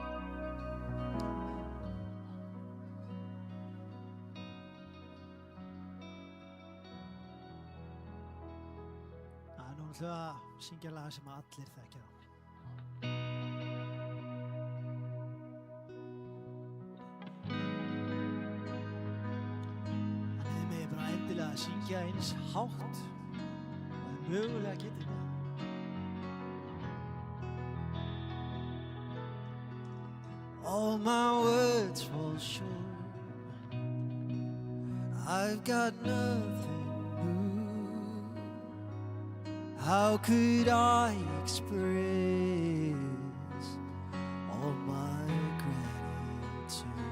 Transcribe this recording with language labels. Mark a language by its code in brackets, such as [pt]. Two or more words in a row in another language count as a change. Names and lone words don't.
[is] Nú ætlum við að syngja lag sem allir þekkja. Þannig þið megið bara endilega að syngja eins hátt og mögulega getið það. [en] All my words fall short. I've got nothing new. How could I express all my gratitude?